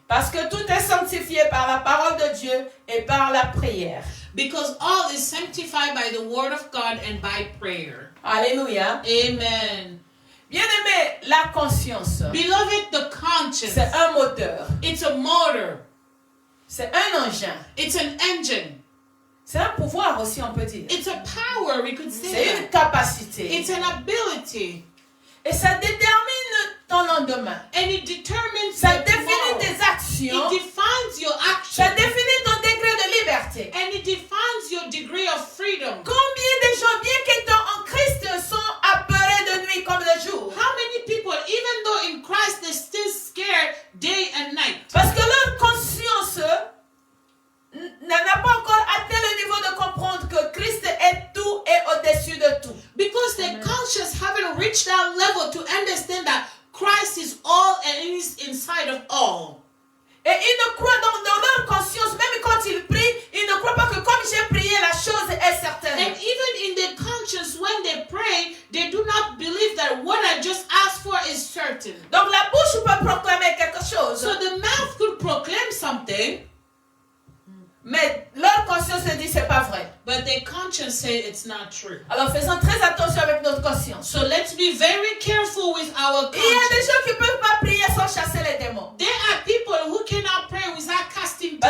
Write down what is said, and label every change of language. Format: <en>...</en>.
<fr>Parce que tout est sanctifié par la parole de Dieu et par la prière.</fr> <en>Because all is sanctified by the word of God and by prayer.</en> <fr>Alléluia.</fr> <en>Amen.</en> <fr>Bien-aimé, la conscience,</fr> <en>Beloved, the conscience,</en> <fr>c'est un moteur,</fr> <en>it's a motor,</en> <fr>c'est un engin,</fr> <en>it's an engine,</en> <fr>c'est un pouvoir aussi, on peut dire.</fr> <en>it's a power, we could say</en> <fr>C'est une</fr> <en>that.</en> <fr>capacité.</fr> <en>It's an ability,</en> <fr>Et ça détermine ton lendemain.</fr> <en>and it determines</en> <fr>Ça</fr> <en>your</en> <fr>définit</fr> <en>tomorrow.</en> <fr>tes actions.</fr> <en>It defines your</en> <fr>Ça</fr> <en>action,</en> <fr>définit ton degré de liberté.</fr> <en>and it defines your degree of freedom.</en> <fr>Combien de gens, bien qu'étant en Christ, sont apeurés de nuit comme de jour?</fr> <en>How many people, even though in Christ, they're still scared day and night?</en> <fr>Parce que leur conscience n'a pas encore atteint le niveau de comprendre que Christ est tout et au-dessus de tout.</fr> <en>Because their conscience haven't reached that level to understand that Christ is all and is inside of all.</en> <fr>Et ils ne croient dans leur conscience, même quand ils prient, ils ne croient pas que comme j'ai prié, la chose est certaine.</fr> <en>And even in their conscience, when they pray, they do not believe that what I just asked for is certain.</en> <fr>Donc la bouche peut proclamer quelque chose,</fr> <en>So the mouth could proclaim something,</en> <fr>mais leur conscience dit c'est pas vrai.</fr> <en>but their conscience say it's not true.</en> <fr>Alors faisons très attention avec notre conscience.</fr> <en>So let's be very careful with our</en> <fr>Il y a des</fr> <en>conscience.</en> <fr>gens qui ne peuvent pas prier sans chasser les démons.</fr> <en>There are people who cannot pray without casting</en>